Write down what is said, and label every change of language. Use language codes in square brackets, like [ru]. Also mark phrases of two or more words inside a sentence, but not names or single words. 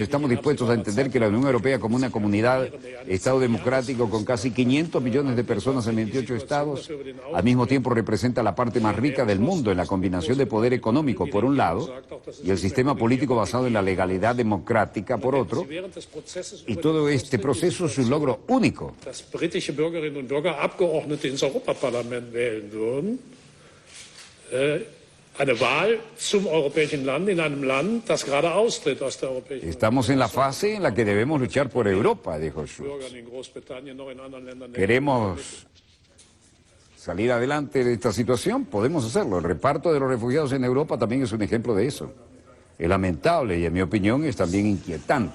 [es] Estamos dispuestos a entender que la Unión Europea como una comunidad, Estado democrático con casi 500 millones de personas en 28 estados, al mismo tiempo representa la parte más rica del mundo en la combinación de poder económico por un lado y el sistema político basado en la legalidad democrática por otro, y todo este proceso es un logro único. [de] Britische Bürgerinnen und Bürger Abgeordnete ins Europaparlament wählen würden. Eine Wahl zum europäischen Land in einem Land, das gerade austritt aus der Europäischen Union. [es] Estamos en la fase en la que debemos luchar por Europa, dijo Schulz. ¿Queremos salir adelante de esta situación? Podemos hacerlo. El reparto de los refugiados en Europa también es un ejemplo de eso. Es lamentable y, en mi opinión, es también inquietante.